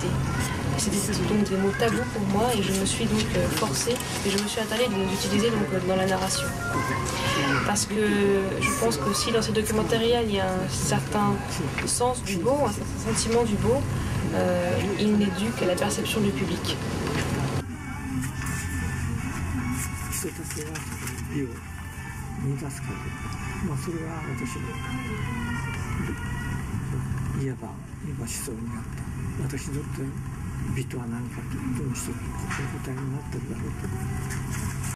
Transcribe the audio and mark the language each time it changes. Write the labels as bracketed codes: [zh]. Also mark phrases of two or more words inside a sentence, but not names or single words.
[fr] C'était donc des mots tabous pour moi et je me suis donc forcée et je me suis interdit de les utiliser donc dans la narration. Parce que je pense que si dans ces documentaires il y a un certain sens du beau, un certain sentiment du beau, il n'est dû qu'à la perception du public. [ja] 人たちが美を見出すかとか、それは私のいわば思想にあった私にとって美とは何かということの一つの答えになっているだろうと思います。